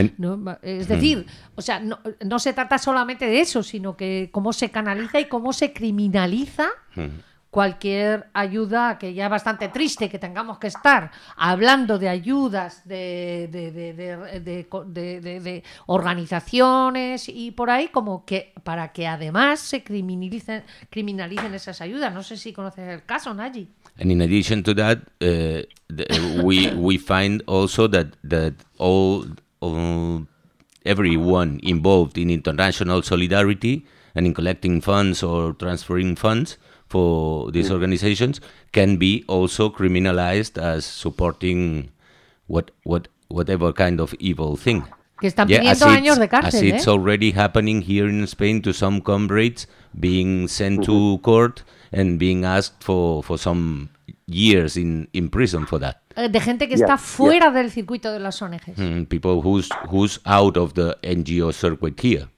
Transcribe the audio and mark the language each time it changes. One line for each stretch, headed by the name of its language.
Spanish: No se trata solamente de eso, sino que cómo se canaliza y cómo se criminaliza cualquier ayuda, que ya es bastante triste que tengamos que estar hablando de ayudas de organizaciones y por ahí, como que para que además se criminalicen esas ayudas. No sé si conoces el caso, Nagy.
English: And in addition to that, we find also that everyone involved in international solidarity and in collecting funds or transferring funds for these organizations can be also criminalized as supporting whatever kind of evil thing.
Spanish: Que están pidiendo años de cárcel,
English: as it's already happening here in Spain to some comrades being sent to court and being asked for some years in prison for that.
Spanish: De gente que está fuera del circuito de las ONGs.
English: People who's out of the NGO circuit here.